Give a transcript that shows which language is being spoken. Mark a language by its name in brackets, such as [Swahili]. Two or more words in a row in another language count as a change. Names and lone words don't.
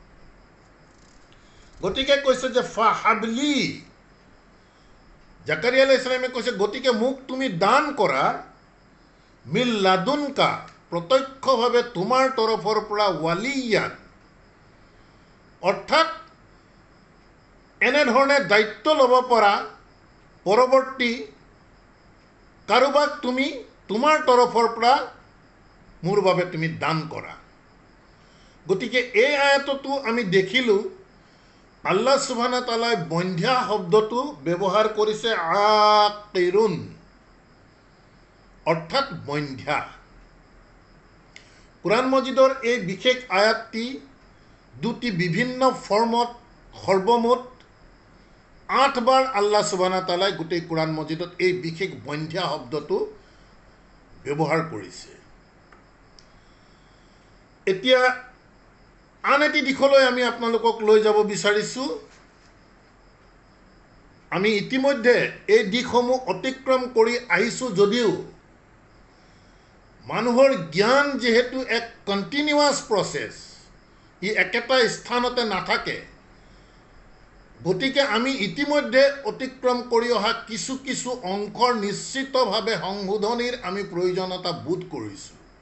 [Assamese] গতিকে কৈছে যে ফাহাবলি, জাকাৰিয়া [Arabic] عليه السلام [Assamese] কৈছে গতিকে মোক তুমি দান কৰা, [Arabic] من لدنك, [Assamese] প্ৰত্যক্ষভাৱে তোমাৰ তৰফৰ পৰা, ৱালিয়ান, অৰ্থাৎ এনেধৰণে দায়িত্ব ল'ব পৰা পৰৱৰ্তী কাৰোবাক তুমি তোমাৰ তৰফৰ পৰা মোৰ বাবে তুমি দান কৰা। গতিকে এই আয়াততো আমি দেখিলোঁ [Arabic] الله سبحانه وتعالى [Assamese] বন্ধ্যা শব্দটো ব্যৱহাৰ কৰিছে আকিৰুন, অৰ্থাৎ বন্ধ্যা। কুৰাণ মজিদৰ এই বিশেষ আয়াতটি দুটি বিভিন্ন ফৰ্মত সৰ্বমুঠ 8 বাৰ [Arabic] الله سبحانه وتعالى [Assamese] গোটেই কুৰাণ মজিদত এই বিশেষ বন্ধ্যা শব্দটো ব্যৱহাৰ কৰিছে। এতিয়া আন এটি দিশলৈ আমি আপোনালোকক লৈ যাব বিচাৰিছোঁ। আমি ইতিমধ্যে এই দিশসমূহ অতিক্ৰম কৰি আহিছোঁ যদিও মানুহৰ জ্ঞান যিহেতু এক [English] continuous process, [Assamese] ই একেটা স্থানতে নাথাকে, গতিকে আমি ইতিমধ্যে অতিক্ৰম কৰি অহা কিছু কিছু অংশৰ নিশ্চিতভাৱে সংশোধনীৰ আমি প্ৰয়োজনীয়তা বোধ কৰিছোঁ।